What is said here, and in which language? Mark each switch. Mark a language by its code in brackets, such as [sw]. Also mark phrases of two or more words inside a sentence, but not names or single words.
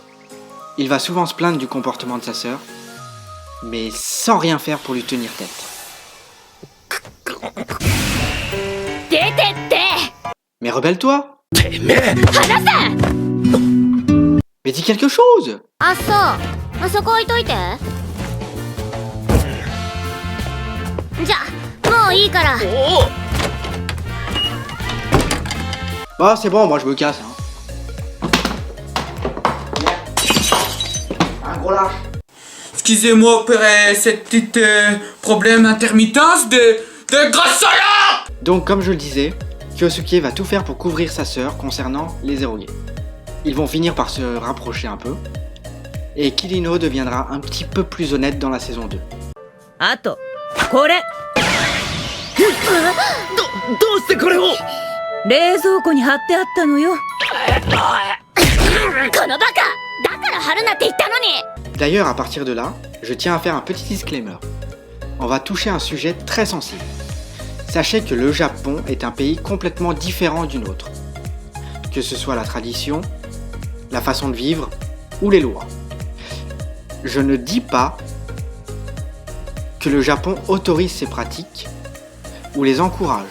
[fr] Il va souvent se plaindre du comportement de sa sœur, mais sans rien faire pour lui tenir tête. Mais rebelle-toi! Mais dis quelque chose! [ja] あ、そう。あそこ置いといて。じゃ、もういいから。 [fr] Bah c'est bon, moi je me casse. Un gros lâche. Excusez-moi pour cette petite problème intermittence de grosse salope. Donc comme je le disais, Kyosuke va tout faire pour couvrir sa sœur concernant les érogués. Ils vont finir par se rapprocher un peu, et Kirino deviendra un petit peu plus honnête dans la saison 2. [ja] あとこれどうしてこれを冷蔵庫に貼ってあったのよ。このバカだから貼るなって言ったのに。 [fr] D'ailleurs, à partir de là, je tiens à faire un petit disclaimer. On va toucher un sujet très sensible. Sachez que le Japon est un pays complètement différent du nôtre. Que ce soit la tradition, la façon de vivre ou les lois. Je ne dis pas que le Japon autorise ces pratiques ou les encourage.